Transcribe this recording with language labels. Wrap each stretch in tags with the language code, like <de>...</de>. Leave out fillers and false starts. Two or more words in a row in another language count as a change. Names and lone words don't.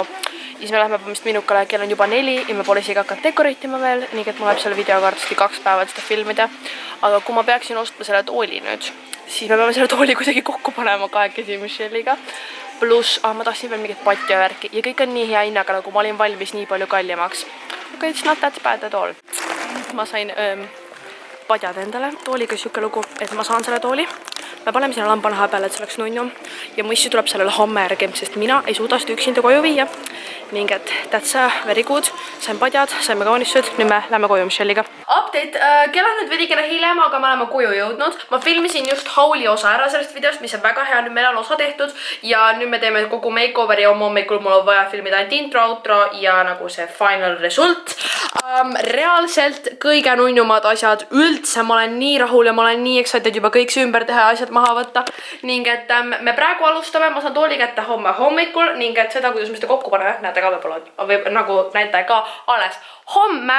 <et>Ja siis me lähme vist minukale, kell on juba 4 ja me pole isegi hakanud dekoreitima veel, nii et mul läheb selle videoga arvasti 2 päeva seda filmida. Aga kui ma peaksin ostma selle tooli nüüd, siis me peame selle tooli kuidagi kokku panema kahekesi Michelle'iga. Pluss, ma tahtsin veel mingit patti ja värki ja kõik on nii hea hinnaga, nagu ma olin valmis nii palju kallimaks.</et> <en>Aga it's not that bad at all.</en> <et>Ma sain padjad endale tooliga siuke lugu, et ma saan selle tooli. Me paneme sinna lambanaha peale, et see oleks nunnu. Ja mu issu tuleb sellele homme järgi, sest mina ei suuda seda üksinda koju viia.</et> <en>Ning et that's very good.</en> <et>Sain padjad, saime kaunistud. Nüüd me lähme koju Michelle'iga. Update, kell on nüüd veidikene hiljem, aga me oleme koju jõudnud. Ma filmisin just hauli osa ära sellest videost, mis on väga hea. Nüüd meil on osa tehtud ja nüüd me teeme kogu makeoveri ja hommikul mul on vaja filmida ainult intro, outro ja nagu see</et> <en>final result.</en> <et>Reaalselt kõige nunnumad asjad üldse, ma olen nii rahul ja ma olen nii excited juba kõik see ümber teha ja asjad maha võtta. Ning et me praegu alustame, ma saan tooli kätte homme hommikul ning et seda, kuidas me seda kokku paneme, näete ka võib-olla, nagu näete ka alles homme.</et>